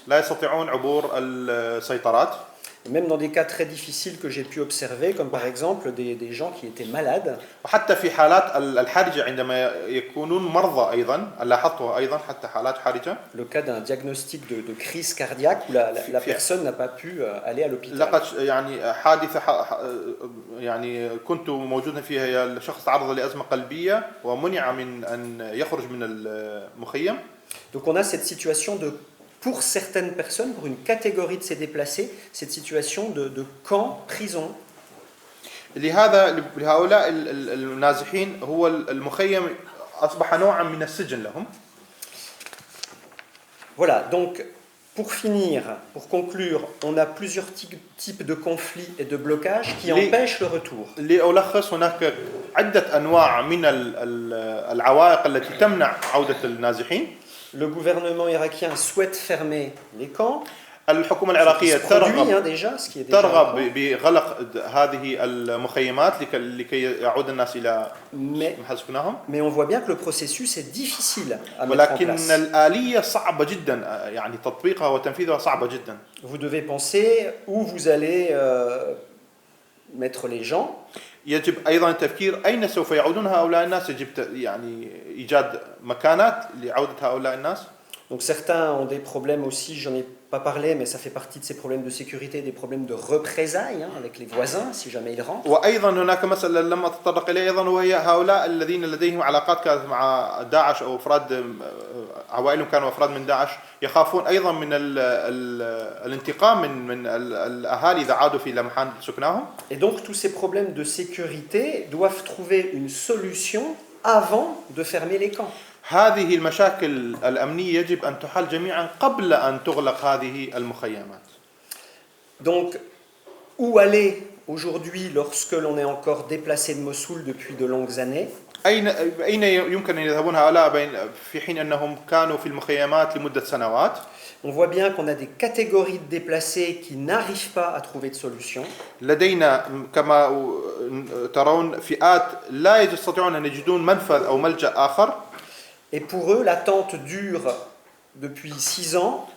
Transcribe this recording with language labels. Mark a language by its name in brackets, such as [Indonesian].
[Arabic] لا يستطيعون عبور السيطرات. [French] Et même dans des cas très difficiles que j'ai pu observer, comme par exemple des gens qui étaient malades. [Arabic] وحتى في حالات الحرجة عندما يكونون مرضى أيضا، لاحظتها أيضا حتى حالات حرجة. [French] Le cas d'un diagnostic de crise cardiaque où la personne n'a pas pu aller à l'hôpital. [Arabic] لقد يعني حادثة يعني كنت موجودا فيها، الشخص تعرض لأزمة قلبية ومنع من أن يخرج من المخيم. [French] Donc on a cette situation de, pour certaines personnes, pour une catégorie de ces déplacés, cette situation de camp, prison. [Arabic] لهؤلاء النازحين هو المخيم أصبح نوعا من السجن لهم. [French] Voilà, donc pour finir, pour conclure, on a plusieurs types de conflits et de blocages qui empêchent le retour. [Arabic] لألخص هناك عدة أنواع من العوائق التي تمنع عودة النازحين. [French] Le gouvernement irakien souhaite fermer les camps. [Arabic] الحكومة العراقية ترغب بغلق هذه المخيمات لكي يعود الناس إلى محل سكنهم. [French] Mais on voit bien que le processus est difficile à mettre en [Arabic] ولكن [French] place. [Arabic] الآلية صعبة جدا، يعني تطبيقها وتنفيذها صعبة جدا. [French] Vous devez penser où vous allez mettre les gens. [Arabic] يجب أيضا التفكير أين سوف يعودون هؤلاء الناس. يجب يعني إيجاد مكانات لعودة هؤلاء الناس. [French] Donc certains ont des problèmes aussi, j'en ai pas parlé, mais ça fait partie de ces problèmes de sécurité, des problèmes de représailles avec les voisins si jamais ils rentrent. [Arabic] وأيضا هناك مسألة لم أتطرق إليها أيضا، وهي هؤلاء الذين لديهم علاقات كانت مع داعش أو أفراد عوائلهم كانوا أفراد من داعش، يخافون أيضا من الانتقام من الأهالي إذا عادوا في محل سكنهم. [French] Et donc tous ces problèmes de sécurité doivent trouver une solution avant de fermer les camps. [Arabic] هذه المشاكل الأمنية يجب أن تحل جميعا قبل أن تغلق هذه المخيمات. [French] Donc, où aller aujourd'hui lorsque l'on est encore déplacé de Mossoul depuis de longues années? [Arabic] أين يمكن أن يذهبون هؤلاء في حين أنهم كانوا في المخيمات لمدة سنوات؟ [French] On voit bien qu'on a des catégories de déplacés qui n'arrivent pas à trouver de solution. [Arabic] لدينا كما ترون فئات لا يستطيعون أن يجدون منفذ أو ملجأ آخر. [French] Et pour eux, l'attente dure depuis 6 ans.